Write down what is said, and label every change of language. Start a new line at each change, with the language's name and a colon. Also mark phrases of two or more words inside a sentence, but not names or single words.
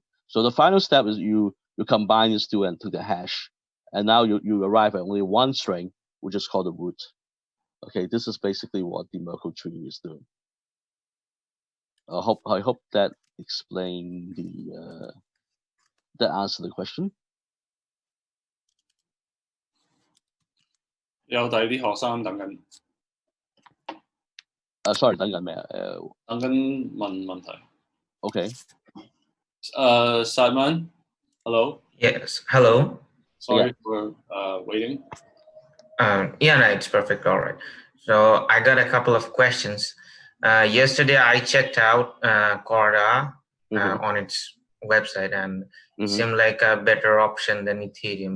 English: So the final step is you combine these two and to the hash, and now you arrive at only one string, which is called the root. Okay, this is basically what the Merkle tree is doing. I hope that explained that answer the question.
Cantonese: 有第二啲學生等緊。 Sorry，等緊咩啊？等緊問問題。
English: Okay. Simon, hello. Yes, hello. Sorry for waiting. Yeah, no, it's perfect. All right. So I got a couple of questions. Yesterday I checked out Corda on its website, and it seemed like a better option than Ethereum.